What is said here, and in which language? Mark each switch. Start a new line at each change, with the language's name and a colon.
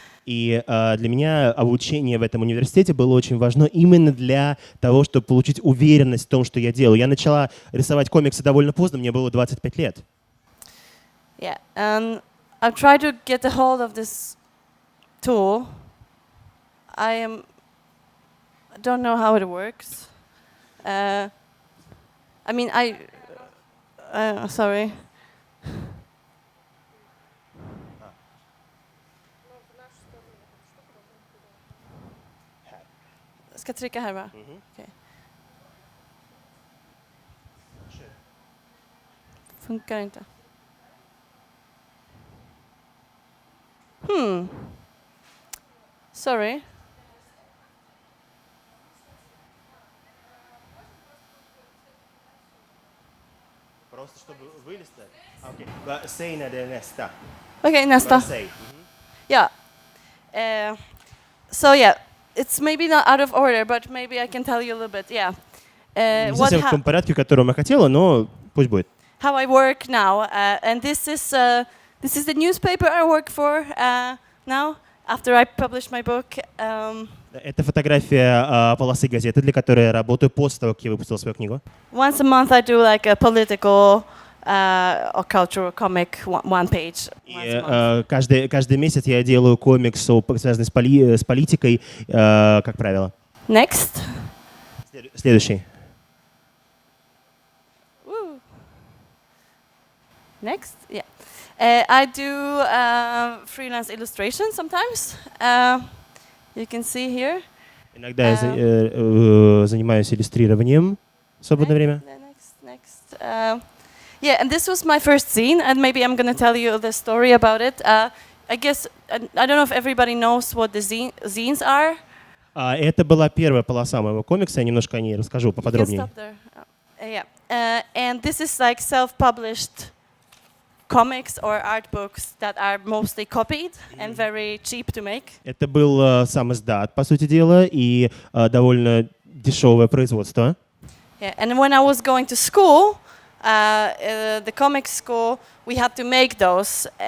Russian: И для меня обучение в этом университете было очень важно именно для того, чтобы получить уверенность в том, что я делаю. Я начала рисовать комиксы довольно поздно, мне было 25 лет.
English: Yeah, and I've tried to get a hold of this tool. I don't know how it works. I mean, sorry.
Swedish: Ska trycka här, va? Okay. Funkar inte.
English: Sorry.
Russian: Просто чтобы вылезть.
Swedish: Окей. Säg när det är nästa. Okej, nästa. Yeah.
English: So yeah, it's maybe not out of order, but maybe I can tell you a little bit. Yeah.
Russian: Не совсем в том порядке, в котором я хотела, но пусть будет.
English: How I work now, and this is the newspaper I work for now. After I published my book.
Russian: Это фотография полосы газеты, для которой я работаю после того, как я выпустил свою книгу.
English: Once a month I do like a political or cultural comic, one page.
Russian: Каждый месяц я делаю комикс, связанный с политикой, как правило.
English: Next.
Russian: Следующий.
English: Next, yeah. I do freelance illustration sometimes. You can see here.
Russian: Иногда я занимаюсь иллюстрированием в свободное время.
English: Next. Yeah, and this was my first zine, and maybe I'm going to tell you the story about it. I guess, I don't know if everybody knows what the zines are.
Russian: Это была первая полоса моего комикса, я немножко о ней расскажу поподробнее.
English: Yeah, and this is like self-published comics or art books that are mostly copied and very cheap to make.
Russian: Это был сам издат, по сути дела, и довольно дешевое производство.
English: Yeah, and when I was going to school, the comic school, we had to make those.